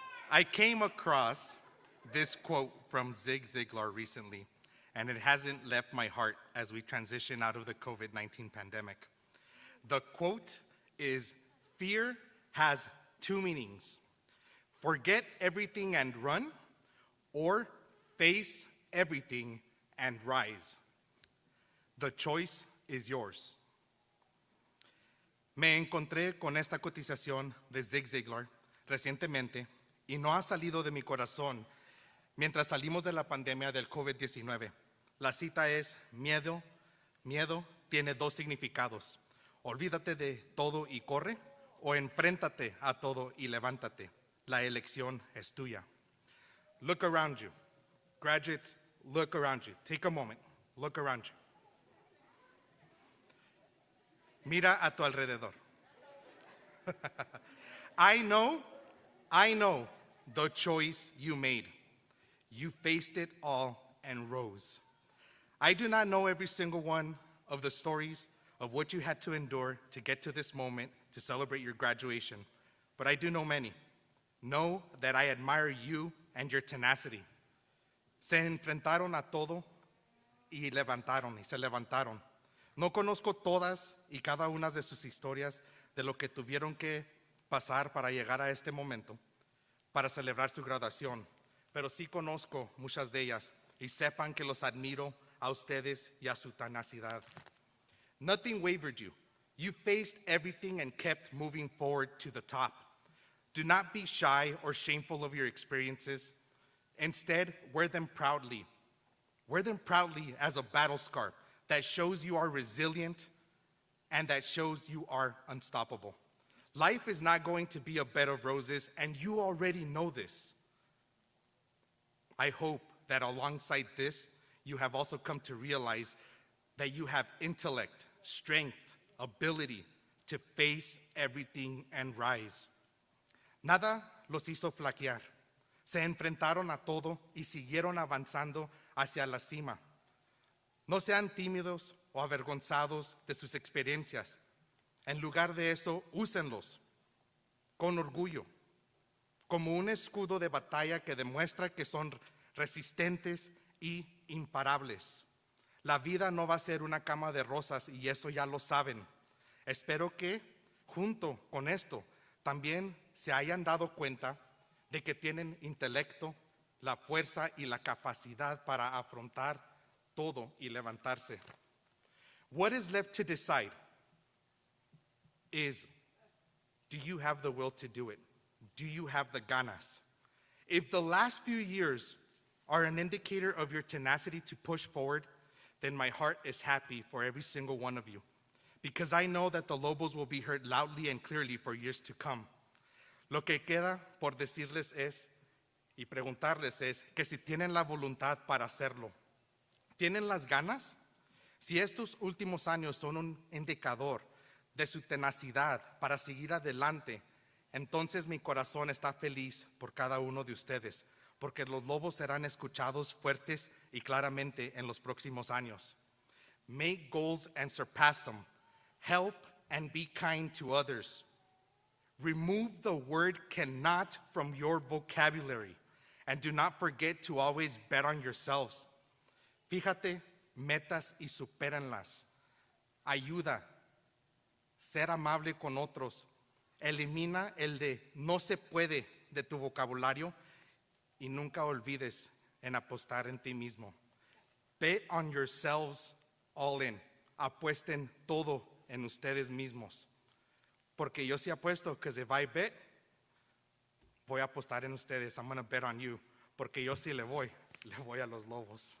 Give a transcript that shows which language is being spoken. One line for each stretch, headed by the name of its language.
English: I came across this quote from Zig Ziglar recently, and it hasn't left my heart as we transition out of the COVID-19 pandemic. The quote is, "Fear has two meanings. Forget everything and run, or face everything and rise. The choice is yours."
Spanish: Me encontré con esta cotización de Zig Ziglar recientemente y no ha salido de mi corazón mientras salimos de la pandemia del COVID-19. La cita es: miedo tiene dos significados. Olvídate de todo y corre, o enfréntate a todo y levántate. La elección es tuya.
English: Look around you. Graduates, look around you. Take a moment. Look around you.
Spanish: Mira a tu alrededor.
English: I know the choice you made. You faced it all and rose. I do not know every single one of the stories of what you had to endure to get to this moment to celebrate your graduation, but I do know many. Know that I admire you and your tenacity.
Spanish: Se enfrentaron a todo y se levantaron. No conozco todas y cada una de sus historias de lo que tuvieron que pasar para llegar a este momento, para celebrar su graduación, pero sí conozco muchas de ellas y sepan que los admiro a ustedes y a su tenacidad.
English: Nothing wavered you. You faced everything and kept moving forward to the top. Do not be shy or shameful of your experiences. Instead, wear them proudly. Wear them proudly as a battle scar that shows you are resilient and that shows you are unstoppable. Life is not going to be a bed of roses, and you already know this. I hope that alongside this, you have also come to realize that you have intellect, strength, ability to face everything and rise.
Spanish: Nada los hizo flaquear. Se enfrentaron a todo y siguieron avanzando hacia la cima. No sean tímidos o avergonzados de sus experiencias. En lugar de eso, úsenlos con orgullo, como un escudo de batalla que demuestra que son resistentes y imparables. La vida no va a ser una cama de rosas y eso ya lo saben. Espero que, junto con esto, también se hayan dado cuenta de que tienen intelecto, la fuerza y la capacidad para afrontar todo y levantarse.
English: What is left to decide is, do you have the will to do it? Do you have the ganas? If the last few years are an indicator of your tenacity to push forward, then my heart is happy for every single one of you, because I know that the Lobos will be heard loudly and clearly for years to come.
Spanish: Lo que queda por decirles es, y preguntarles es, que si tienen la voluntad para hacerlo. ¿Tienen las ganas? Si estos últimos años son un indicador de su tenacidad para seguir adelante, entonces mi corazón está feliz por cada uno de ustedes, porque los Lobos serán escuchados fuertes y claramente en los próximos años.
English: Make goals and surpass them. Help and be kind to others. Remove the word cannot from your vocabulary, and do not forget to always bet on yourselves.
Spanish: Fíjate, metas y supérenlas. Ayuda, ser amable con otros. Elimina el de no se puede de tu vocabulario y nunca olvides en apostar en ti mismo.
English: Bet on yourselves all in.
Spanish: Apuesten todo en ustedes mismos. Porque yo sí apuesto,
English: because if I bet,
Spanish: voy a apostar en ustedes.
English: I'm going to bet on you.
Spanish: Porque yo sí le voy a los Lobos.